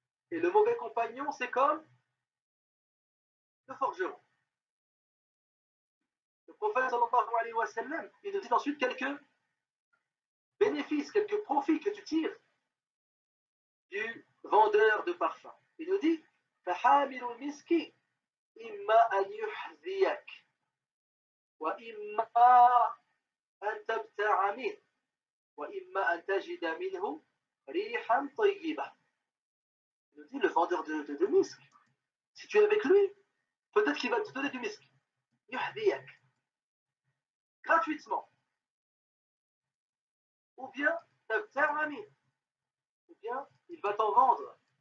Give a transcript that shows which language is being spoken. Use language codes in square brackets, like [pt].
[fr] Et le mauvais compagnon, c'est comme le forgeron. Le prophète sallallahu alayhi wa sallam, il nous dit ensuite quelques bénéfices, quelques profits que tu tires du vendeur de parfum. Il nous dit [ar] فحامل المسك إما أن يحذيك وإما أن تبتاع منه وإما أن تجد منه ريحا طيبة. [fr] Il nous dit le vendeur de misk, si tu es avec lui, peut-être qu'il va te donner du misk. [ar] يحذيك. [fr] Gratuitement. Ou bien [ar] تبتاع منه. [fr] Ou bien il va t'en vendre.